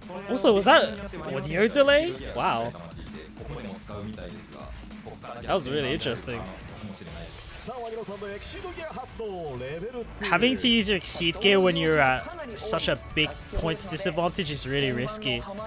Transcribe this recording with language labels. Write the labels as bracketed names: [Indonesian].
[English] Also, was that audio delay? Wow. That was really interesting. [Japanese] さあワニのタンドエキシードギア発動レベル2 [English] Having to use your exceed gear when you're at such a big points disadvantage is really risky.